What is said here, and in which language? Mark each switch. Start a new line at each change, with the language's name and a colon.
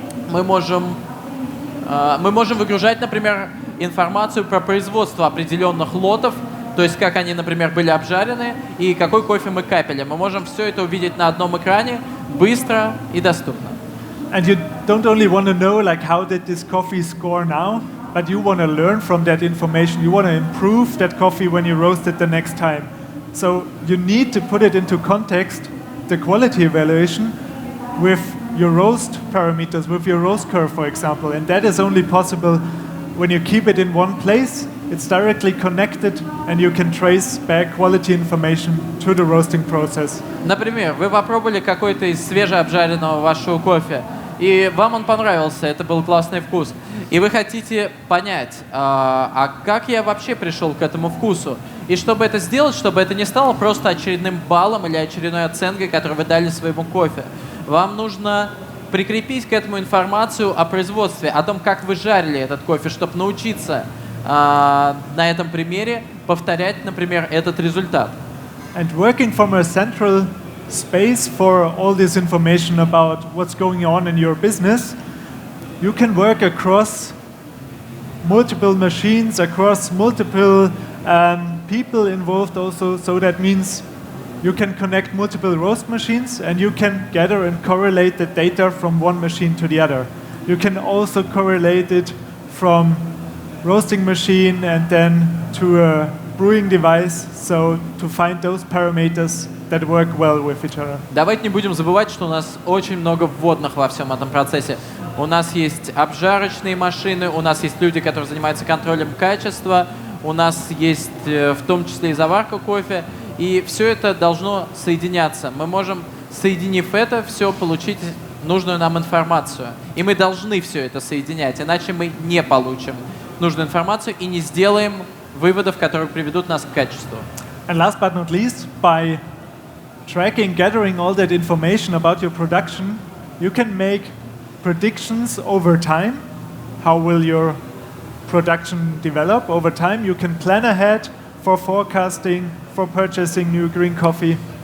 Russian: Мы можем выгружать, например, информацию про производство определенных лотов, то есть как они, например, были обжарены и какой кофе мы капили. Мы можем все это увидеть на одном экране быстро и доступно.
English: And you don't only want to know like how did this coffee score now, but you want to learn from that information. You want to improve that coffee when you roast it the next time. So you need to put it into context, the quality evaluation, with your roast parameters, with your roast curve, for example. And that is only possible when you keep it in one place. It's directly connected, and you can trace back quality information to the roasting process.
Russian: Например, вы попробовали какой-то из свежеобжаренного вашего кофе, и вам он понравился, это был классный вкус. И вы хотите понять, а как я вообще пришел к этому вкусу? И чтобы это сделать, чтобы это не стало просто очередным баллом или очередной оценкой, которую вы дали своему кофе, вам нужно прикрепить к этому информацию о производстве, о том, как вы жарили этот кофе, чтобы научиться на этом примере повторять, например, этот результат.
English: And working from a central space for all this information about what's going on in your business, you can work across multiple machines, across multiple people involved also. So that means you can connect multiple roast machines and you can gather and correlate the data from one machine to the other. You can also correlate it from roasting machine and then to a brewing device, so to find those parameters that work well with each other.
Russian: Давайте не будем забывать, что у нас очень много вводных во всем этом процессе. У нас есть обжарочные машины, у нас есть люди, которые занимаются контролем качества, у нас есть в том числе и заварка кофе, и все это должно соединяться. Мы можем, соединив это, все получить нужную нам информацию. И мы должны все это соединять, иначе мы не получим нужную информацию и не сделаем выводов, которые приведут нас к качеству.
English: And last but not least, by tracking, gathering all that information about your production, you can make predictions over time. How will your production develop over time? You can plan ahead for forecasting, for purchasing new green coffee.